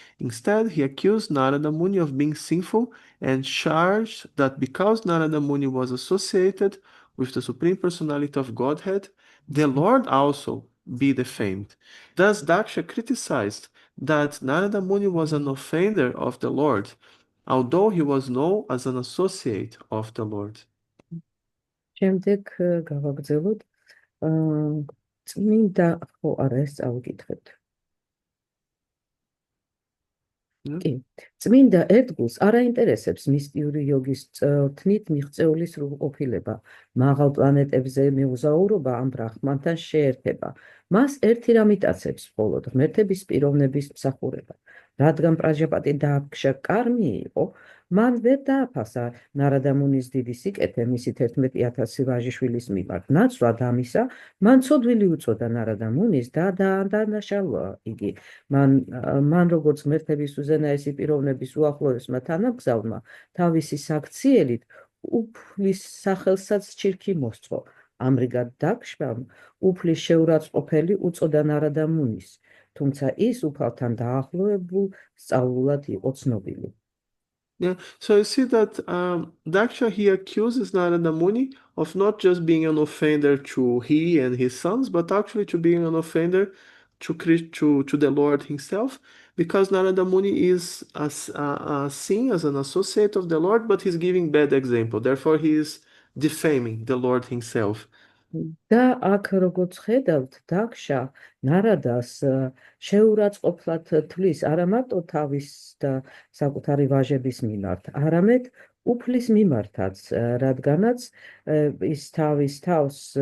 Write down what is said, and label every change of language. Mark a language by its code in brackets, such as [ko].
[en] Instead, he accused Narada Muni of being sinful and charged that because Narada Muni was associated with the Supreme Personality of Godhead, the Lord also be defamed. Thus, Daksha criticized that Narada Muni was an offender of the Lord, although he was known as an associate of the Lord. [ka] შემდეგ გავაგრძელოთ. წმინდა ხო არა ეს წავიკითხეთ. კი, წმინდა ერთგულს არ აინტერესებს მისტიური იოგის თნით მიღწეული სრულყოფილება, მაღალ პლანეტებზე მოგზაურობა ან ბრაჰმანთან შეერთება. მას ერთი რამ იტაცებს მხოლოდ ღმერთების პიროვნების მსახურება. რადგან პრაჯაპატი დააქშა კარმი იყო, მან ვერ დააფასა ნარადა მუნის დიდი სიკეთე მისი 11,000 ვაჟიშვილის მიმართ. ნაცვლად ამისა, მან ცოდვილი უწოდა ნარადა მუნის და დაანაშალა იგი. მან როგორც ღმერთების უზენაესი პიროვნების უახლოესმა თანამგზავრმა თავისი საქციელით უფლის სახელსაც ჩირქი მოსწყო. ამრიგად დაქშამ უფლის შეურაცხყოფელი უწოდა ნარადა მუნის, თუმცა ის უფალთან დაახლოებულ სწავლულად იყო ცნობილი. [en] Yeah, so you see that Daksha, he accuses Narada Muni of not just being an offender to he and his sons, but actually to being an offender to the Lord himself, because Narada Muni is seen as an associate of the Lord, but he's giving bad example. Therefore, he is defaming the Lord himself. [ka] და აქ როგორც ხედავთ, დაქშა ნარადას შეურაცხყოფლად თვლის არა მარტო თავის და საკუთარი ვაჟების მიმართ, არამედ უფლის მიმართაც, რადგანაც ის თავის თავს